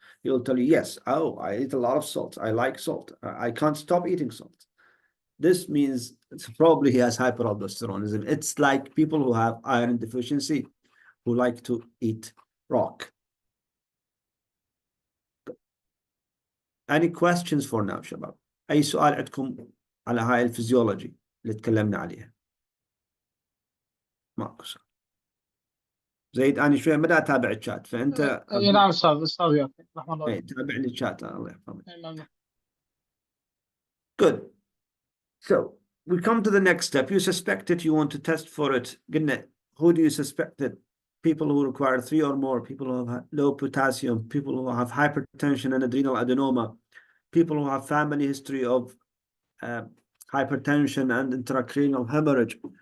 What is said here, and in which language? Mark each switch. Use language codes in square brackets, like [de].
[en] He'll tell you, yes. Oh, I eat a lot of salt. I like salt. I can't stop eating salt. This means it's probably he has hyperaldosteronism. It's like people who have iron deficiency who like to eat rock. Any questions for now [ar] شباب؟ أي سؤال عندكم على هاي الفيزيولوجي اللي تكلمنا عليها؟ ماكو سؤال. زيد أنا شوية ما أتابع الشات فأنت اي نعم استاذ ياسر رحمه الله. اي تابع لي الشات الله يحفظك. نعم. [en] Good. So we come to the next step. You suspect it, you want to test for it. [ar] قلنا [en] who do you suspect it? People who require 3 or more, people who have low potassium, people who have hypertension and adrenal adenoma, people who have family history of hypertension and intracranial hemorrhage.